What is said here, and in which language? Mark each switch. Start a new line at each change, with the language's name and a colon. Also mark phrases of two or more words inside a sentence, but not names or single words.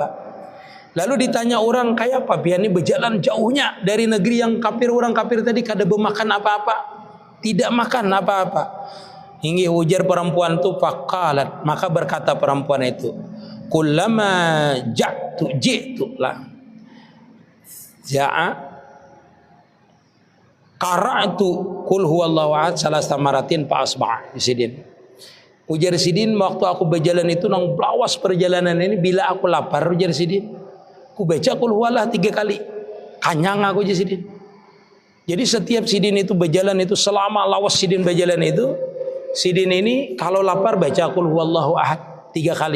Banjar: Lalu ditanya orang, kayak apa biar ini berjalan jauhnya dari negeri yang kafir, orang kafir tadi kada bermakan apa-apa, tidak makan apa-apa. Hingga ujar perempuan itu,
Arabic: faqalat,
Banjar: maka berkata perempuan itu,
Arabic: كلما جئت لا جاع قرأت قل هو الله أحد ثلاث مرات فأشبع.
Banjar: Sidin Ujar Sidin, waktu aku berjalan itu nang belawas perjalanan ini, bila aku lapar, ujar Sidin, aku baca
Arabic: قل هو الله
Banjar: 3 kali. Kanyang aku, ujar Sidin. Jadi setiap Sidin itu berjalan itu, selama lawas Sidin berjalan itu, Sidin ini kalau lapar baca
Arabic: قل هو الله أحد
Banjar: 3 kali.